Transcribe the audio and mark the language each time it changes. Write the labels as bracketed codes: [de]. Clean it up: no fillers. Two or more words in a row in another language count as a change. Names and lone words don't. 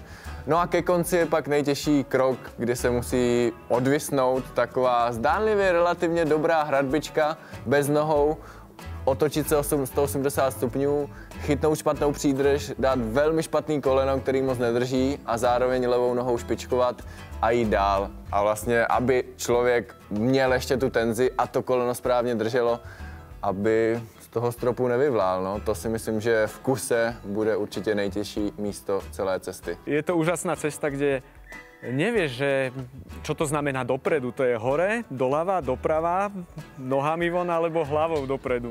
[cs] No a ke konci je pak nejtěžší krok, kdy se musí odvisnout taková zdánlivě relativně dobrá hradbička bez nohou, otočit se 180 stupňů, chytnout špatnou přídrž, dát velmi špatný koleno, který moc nedrží a zároveň levou nohou špičkovat a jít dál. A vlastně, aby člověk měl ještě tu tenzi a to koleno správně drželo, aby z toho stropu nevyvlál. No. To si myslím, že v kuse bude určitě nejtěžší místo celé cesty. [sk] Je to úžasná cesta, kde nevieš, že čo to znamená dopredu. To je hore, doľava, doprava, nohami von alebo hlavou dopredu.